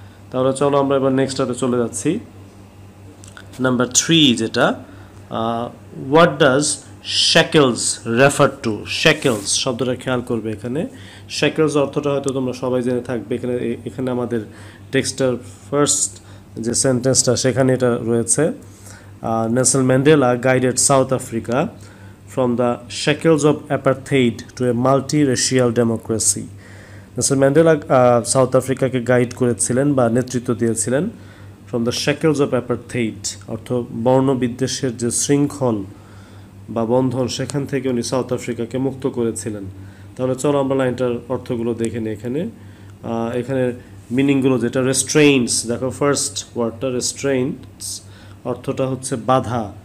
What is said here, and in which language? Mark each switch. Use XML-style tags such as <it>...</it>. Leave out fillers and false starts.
<bn>তাহলে চলো আমরা এবার নেক্সটটাতে চলে যাচ্ছি। নাম্বার 3 যেটা</bn> <en>What does shackles refer to?</en> <bn>শ্যাকেলস শব্দটা খেয়াল করবে এখানে। শ্যাকেলস অর্থটা হয়তো তোমরা সবাই জেনে থাকবে। এখানে আমাদের টেক্সটার ফার্স্ট যে সেন্টেন্সটা সেখানে এটা রয়েছে। Nelson Mandela guided south Africa</bn> <en>from the shackles of apartheid to a multi-racial democracy.</en> <bn>Nelson Mandela south আফ্রিকাকে guide করেছিলেন বা নেতৃত্ব দিয়েছিলেন</bn> <en>from the shackles of apartheid,</en> <bn>অর্থ বর্ণবিদ্বেষের যে শৃঙ্খল বা বন্ধন সেখান থেকে উনি সাউথ আফ্রিকাকে মুক্ত করেছিলেন। তাহলে চলো আমরা লাইনটার অর্থগুলো দেখে নিই। এখানে মিনিংগুলো যেটা রেস্ট্রেইনস, দেখো ফার্স্ট ওয়ার্ডটা রেস্ট্রেইনস অর্থটা হচ্ছে বাধা।</bn>